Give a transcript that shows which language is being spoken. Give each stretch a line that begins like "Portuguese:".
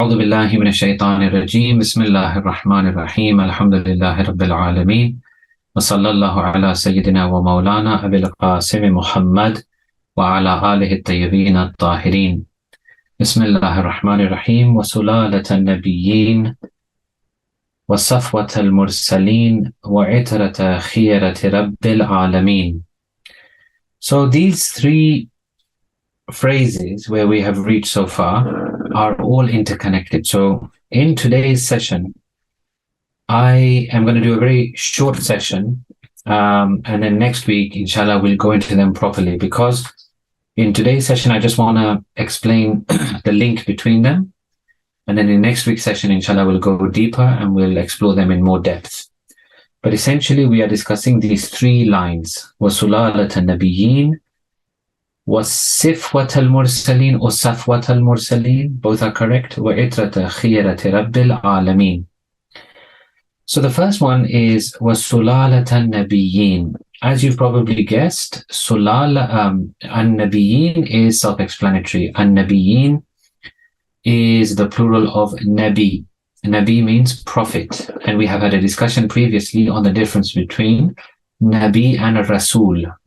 Arabic: أعوذ بالله من الشيطان الرجيم بسم الله الرحمن الرحيم الحمد لله رب العالمين وصلى الله على سيدنا ومولانا أبي القاسم محمد وعلى آله الطيبين الطاهرين بسم الله الرحمن الرحيم وسلالة النبيين وصفوة المرسلين وعترة خيرة rabbil العالمين.
English: So these three phrases where we have reached so far are all interconnected. So in today's session, I am going to do a very short session, and then next week, inshallah, we'll go into them properly, because in today's session, I just want to explain the link between them. And then in next week's session, inshallah, we'll go deeper and we'll explore them in more depth. But essentially, we are discussing these three lines:
Arabic: وَسُلَالَةَ النَّبِيِّينَ, وَصِفْوَةَ al-mursalin
English: or
Arabic: Safwata al-mursalin,
English: both are correct.
Arabic: وَإِتْرَةَ خِيَرَةِ rabbil العالمين.
English: So the first one is
Arabic: وَسُلَالَةَ النَّبِيِّينَ.
English: As you've probably guessed, an-nabi'in is self-explanatory. An-nabi'in is the plural of nabi. Nabi means prophet, and we have had a discussion previously on the difference between nabi and a rasul.